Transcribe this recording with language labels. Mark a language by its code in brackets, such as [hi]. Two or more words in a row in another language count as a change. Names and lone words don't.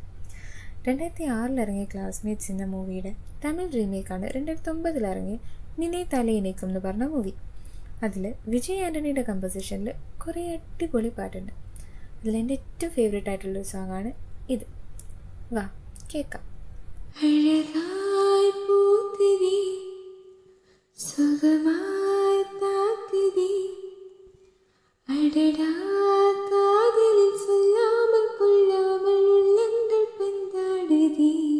[ml] 2006 ഇറങ്ങിയ ക്ലാസ്മേറ്റ്സ് എന്ന മൂവിയുടെ തമിഴ് റീമേക്കാണ് 2009 ഇറങ്ങിയ നിന്നെ തലയിനേക്കും എന്ന് പറഞ്ഞ മൂവി. അതിൽ വിജയ് ആൻ്റണിയുടെ കമ്പോസിഷനിൽ കുറേ അടിപൊളി പാട്ടുണ്ട്. അതിലെൻ്റെ ഏറ്റവും ഫേവറേറ്റ് ആയിട്ടുള്ളൊരു സോങ്ങാണ് ഇത്. വാ കേൾക്കാം. [ta] அழகாய் பூக்குதே சுகமாய் தாக்குதே அடடா காதலில் சொல்லாமல் கொள்ளாமல் உள்ளங்கள் பந்தாடுதே